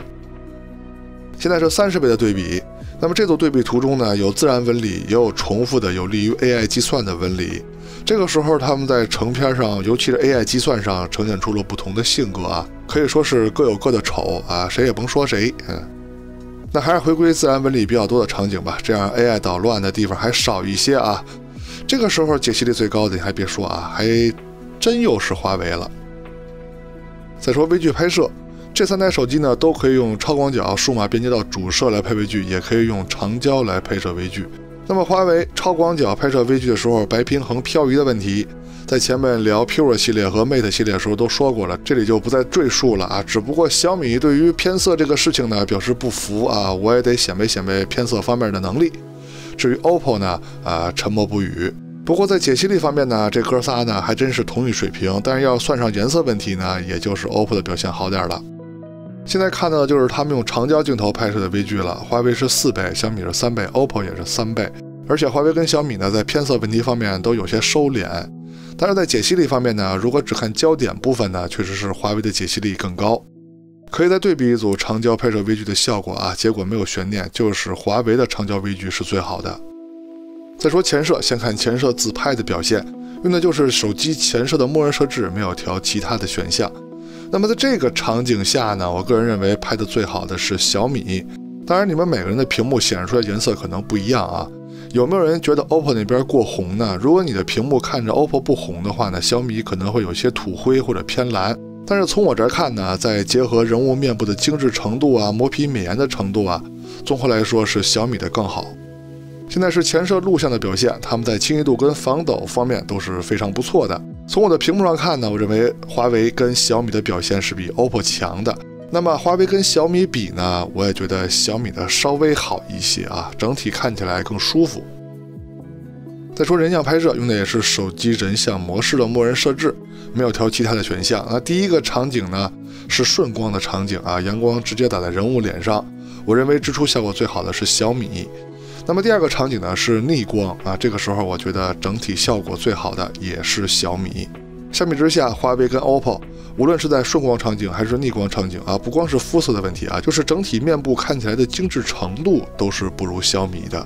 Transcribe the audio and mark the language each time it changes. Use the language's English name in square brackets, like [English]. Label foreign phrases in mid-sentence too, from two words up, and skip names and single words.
[Chinese] 現在是30倍的對比，那麼這組對比圖中呢，有自然紋理，也有重複的有利於 AI 計算的紋理。這個時候他們在成片上，尤其是 AI 計算上，呈現出了不同的性格啊，可以說是各有各的醜啊，誰也甭說誰。那還是回歸自然紋理比較多的場景吧，這樣 AI 搗亂的地方還少一些啊。這個時候解析力最高的你還別說啊，還真又是華為了。再說微距拍攝，這3台手機呢都可以用超廣角數碼變焦到主攝來配微距，也可以用長焦來拍攝微距。那麼華為超廣角拍攝微距的時候，白平衡漂移的問題，在前面聊 Pure 系列和 Mate 系列的時候都說過了，這裡就不再贅述了啊。只不過小米對於偏色這個事情呢表示不服啊，我也得顯擺偏色方面的能力。至於 OPPO 呢，沉默不語。不過在解析力方面呢，這哥仨呢還真是同一水平，但是要算上顏色問題呢，也就是 OPPO 的表現好點了。現在看到的就是他們用長焦鏡頭拍攝的微距了，華為是4倍，小米是3倍 ，OPPO 也是3倍。而且華為跟小米呢，在偏色問題方面都有些收斂。但是在解析力方面呢，如果只看焦點部分呢，確實是華為的解析力更高。可以再對比一組長焦拍攝微距的效果啊，結果沒有懸念，就是華為的長焦微距是最好的。再說前攝，先看前攝自拍的表現，用的就是手機前攝的默認設置，沒有調其他的選項。那麼在這個場景下呢，我個人認為拍的最好的是小米。當然你們每個人的屏幕顯示出來顏色可能不一樣啊。有沒有人覺得 OPPO 那邊過紅呢？如果你的屏幕看着 OPPO 不紅的話呢，小米可能會有些土灰或者偏藍。但是從我這兒看呢，再結合人物面部的精緻程度啊，磨皮美顏的程度啊，綜合來說是小米的更好。現在是前攝錄像的表現，他們在清晰度跟防抖方面都是非常不錯的。從我的屏幕上看呢，我認為華為跟小米的表現是比 OPPO 強的。那麼華為跟小米比呢，我也覺得小米的稍微好一些啊，整體看起來更舒服。再說人像拍攝，用的也是手機人像模式的默認設置，沒有調其他的選項。那第一個場景呢是順光的場景啊，陽光直接打在人物臉上，我認為支出效果最好的是小米。那麼第二個場景呢是逆光啊，這個時候我覺得整體效果最好的也是小米。相比之下，華為跟 OPPO 無論是在順光場景還是逆光場景啊，不光是膚色的問題啊，就是整體面部看起來的精緻程度都是不如小米的。